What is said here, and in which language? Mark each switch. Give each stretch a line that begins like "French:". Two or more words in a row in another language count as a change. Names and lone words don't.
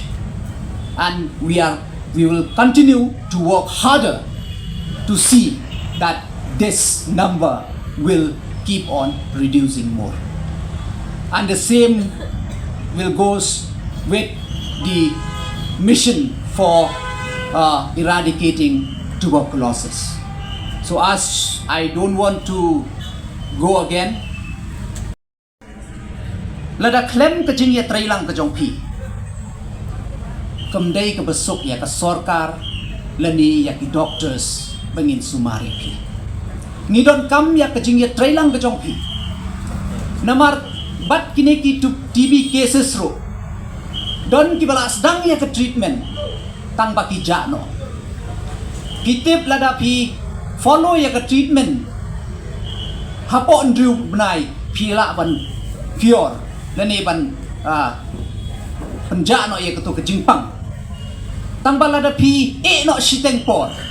English: And we will continue to work harder to see that this number will keep on reducing more. And the same will goes with the mission for eradicating tuberculosis. So as I don't want to go again,
Khasi: lada klem ka jing ya trailang ka jong pi kamdai ka besok ya ka sorkar lani ya ki doctors bangin sumari pi ngidon kam ya ka jing ya trailang ka jong pi namar bat kini ki
English: TB cases
Khasi: ro don ki balas dang ya ka treatment tang baki jano kitip lada pi follow ya ka treatment hapo ndru benai pila ban fior lani ban penjano ya ka to ka jingpang tambal ada pi no shiteng por